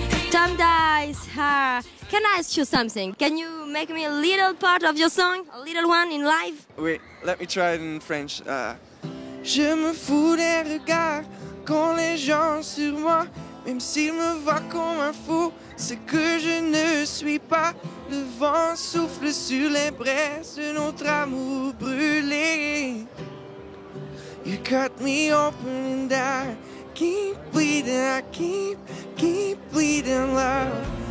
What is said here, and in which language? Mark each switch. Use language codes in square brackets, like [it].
[en] Tom Dice, can I ask you something? Can you make me a little part of your song, a little one in live? Wait, let me try it in French. [fr] Je me fous des regards quand les gens sur moi, même s'ils me voient comme un fou, c'est que je ne suis pas. Le vent souffle sur les braises de notre amour brûlé. [en] You cut me open and I keep bleeding, I keep bleeding love.